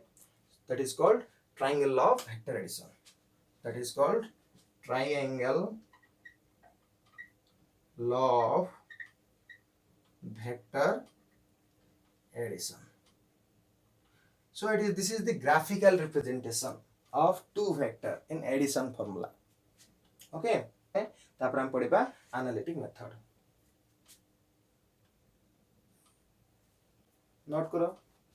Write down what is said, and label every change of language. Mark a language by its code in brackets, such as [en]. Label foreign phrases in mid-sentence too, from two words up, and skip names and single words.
[en] That is called triangle law of vector addition. That is called triangle law of vector addition. So it is, this is the graphical representation of two vector in addition formula. [or] Okay, ତାପର ହମ ପଢ଼ିବା [en] analytic method. [or] Note करो.